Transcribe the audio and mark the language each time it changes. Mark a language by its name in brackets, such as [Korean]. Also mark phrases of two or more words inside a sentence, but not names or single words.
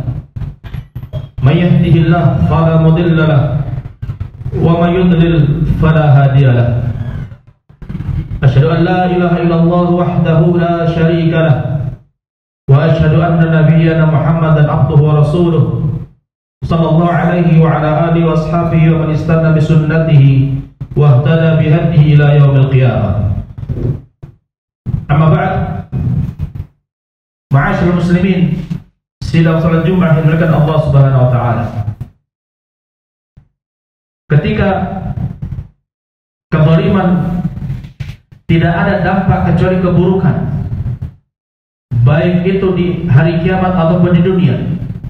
[Arabic] من يهده الله فلا مضل له ومن يضلل فلا هادي له. أشهد أن لا إله إلا الله وحده لا شريك له وأشهد أن نبينا محمدا عبده ورسوله صلى الله عليه وعلى آله وأصحابه ومن استن بسنته واهتدى بهديه إلى يوم القيامة. أما بعد, معاشر المسلمين, [Indonesian] sidang salat Jumat yang dimuliakan Allah [Arabic] سبحانه وتعالى. [Indonesian] Ketika kezaliman tidak ada dampak kecuali keburukan, baik itu di hari kiamat ataupun di dunia.